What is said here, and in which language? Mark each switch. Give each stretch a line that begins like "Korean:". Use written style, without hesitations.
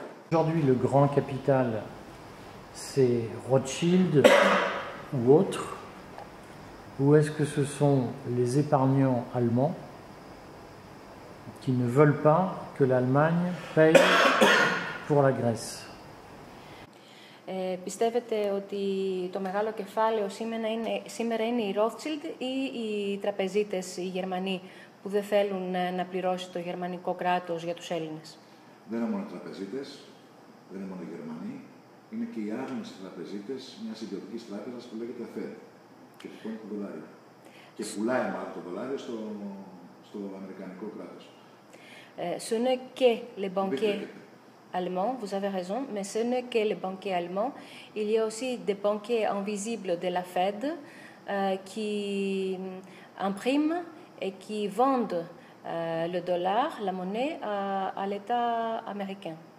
French: Aujourd'hui, le grand capital, c'est Rothschild ou autre, ou est-ce que ce sont les épargnants allemands qui ne veulent pas que l'Allemagne paye pour la Grèce?
Greek: Πιστεύετε ότι το μεγάλο κεφάλαιο σήμερα είναι οι Rothschild ή οι τραπεζίτες, οι Γερμανοί, που δεν θέλουν να πληρώσει το γερμανικό κράτος για τους Έλληνες? Δεν είναι μόνο οι τραπεζίτες, δεν είναι μόνο οι Γερμανοί, είναι και οι άγνωστοι τραπεζίτες μιας ιδιωτικής τράπεζας που λέγεται Fed και που πουλάει το δολάριο. Και πουλάει μάλλον το δολάριο στο αμερικανικό κράτος.
French: Ce n'est que les banquiers allemands, vous avez raison, mais ce n'est que les banquiers allemands. Il y a aussi des banquiers invisibles de la Fed qui impriment et qui vendent le dollar, la monnaie, à l'État américain.